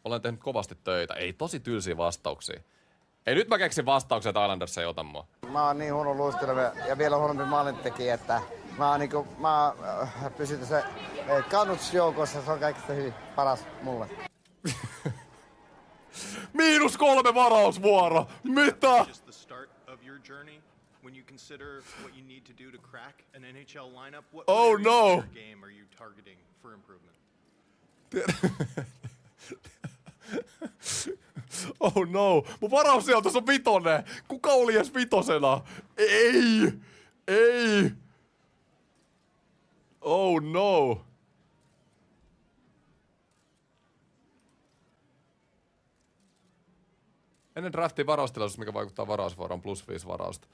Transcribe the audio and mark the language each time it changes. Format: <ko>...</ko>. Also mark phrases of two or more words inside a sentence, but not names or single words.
<fi>Olen tehnyt kovasti töitä. Ei tosi tylsiä vastauksia. Ei nyt mä keksin vastauksia, että Islanders ei ota mua. Mä oon niin huono luisteleva ja vielä huonompi maalintekijä, että mä pysyn tässä Canucks-joukossa. Se on kaikista hyvin paras mulle. -3 varausvuoro! Mitä?</fi> <en>Just the start of your journey. When you consider what you need to do to crack an NHL lineup, what Oh no! your game are you targeting for improvement? Oh no!</en> <fi>Mun varaussijoitus on 5. Kuka oli edes 5? Ei! Ei!</fi> <en>Oh no!</en> <fi>Ennen draftin varaustilaisuus, mikä vaikuttaa varausvuoroon, +5 varausta.</fi>